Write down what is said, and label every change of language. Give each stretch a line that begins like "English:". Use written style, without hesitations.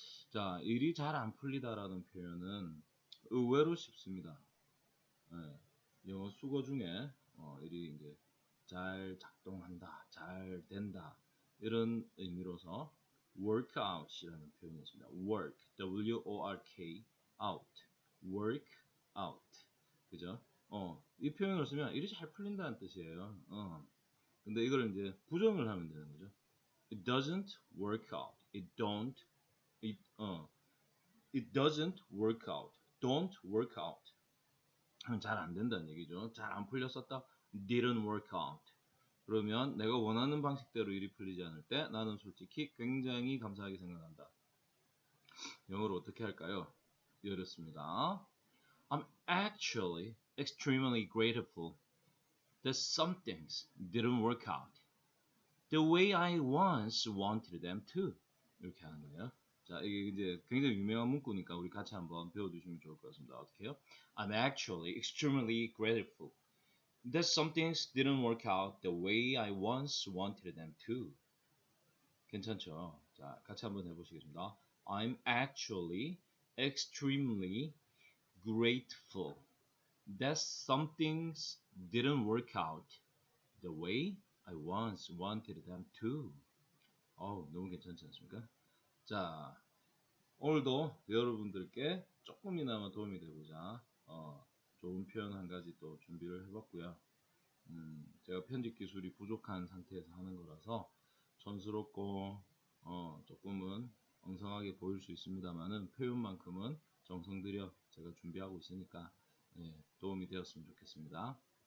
Korean: 자, 일이 잘 안 풀리다라는 표현은 의외로 쉽습니다. 네, 영어 수거 중에 일이 이제 잘 작동한다, 잘 된다 이런 의미로서 work out이라는 표현이 있습니다. work, W-O-R-K, out, work out, 그죠? 이 표현을 쓰면 일이 잘 풀린다는 뜻이에요. 근데 이걸 이제 부정을 하면 되는 거죠.
English: It doesn't work out. It doesn't work out. Don't work out.
Korean: 잘 안 된다는 얘기죠. 잘 안 풀렸었다.
English: Didn't work out.
Korean: 그러면 내가 원하는 방식대로 일이 풀리지 않을 때 나는 솔직히 굉장히 감사하게 생각한다. 영어로 어떻게 할까요? 이렇습니다.
English: I'm actually extremely grateful that some things didn't work out the way I once wanted them to.
Korean: 이렇게 하는 거예요. 자, 이게 이제 굉장히 유명한 문구니까 우리 같이 한번 배워두시면 좋을 것 같습니다. 어떻게 해요?
English: I'm actually extremely grateful that some things didn't work out the way I once wanted them to.
Korean: 괜찮죠? 자, 같이 한번 해보시겠습니다.
English: I'm actually extremely grateful that some things didn't work out the way I once wanted them to.
Korean: 너무 괜찮지 않습니까? 자, 오늘도 여러분들께 조금이나마 도움이 되고자 좋은 표현 한 가지 또 준비를 해봤고요. 제가 편집 기술이 부족한 상태에서 하는 거라서 촌스럽고 조금은 엉성하게 보일 수 있습니다만은 표현만큼은 정성 들여 제가 준비하고 있으니까 도움이 되었으면 좋겠습니다.